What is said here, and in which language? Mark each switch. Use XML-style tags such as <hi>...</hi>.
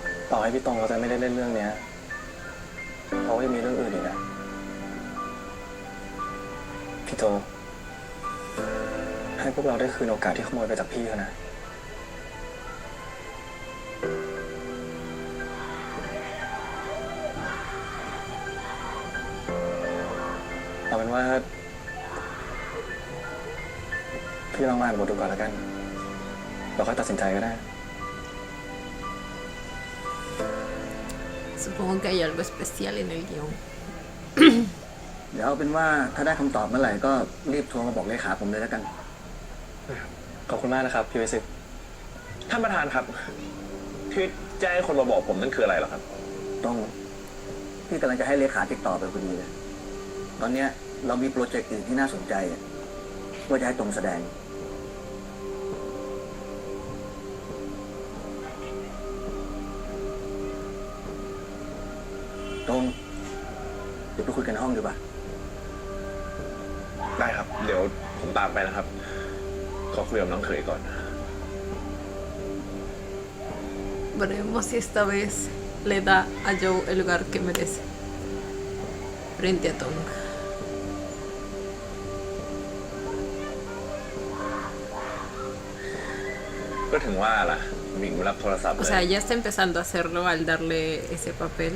<th>ต่อให้พี่ตรงเขาจะไม่ได้เล่นเรื่องเนี้ยเขาก็ยังมีเรื่องอื่นอีกนะ พี่โจ ให้พวกเราได้คืนโอกาสที่ขโมยไปจากพี่เขานะ เอาเป็นว่า พี่ลองอ่านบทดูก่อนแล้วกัน เราค่อยตัดสินใจก็ได้</th> <es>Supongo que hay algo especial en el guión.</es> <th>เดี๋ยวเอาเป็นว่าถ้าได้คำตอบเมื่อไหร่ก็รีบโทรมาบอกเลขาผมเลยแล้วกัน ขอบคุณมากนะครับ พี่วิสิต ท่านประธานครับที่แจ้งให้คนมาบอกผมนั่นคืออะไรเหรอครับ ต้องพี่กำลังจะให้เลขาติดต่อไปพอดีเลย ตอนเนี้ยเรามีโปรเจกต์อื่นที่น่าสนใจอะว่าจะให้ตรงแสดง ตรง เดี๋ยวไปคุยกันในห้องดีป่ะ ได้ครับ เดี๋ยวผมตามไปนะครับ ขอคุยกับน้องเขยก่อน</th> <es>Veremos si esta vez le da a Joe el lugar que merece. Frente a Tong.</es> <th>ก็ถึงว่าล่ะหมิงรับโทรศัพท์เล</th> <es>O ย sea, ya está empezando a hacerlo al darle ese papel,</es>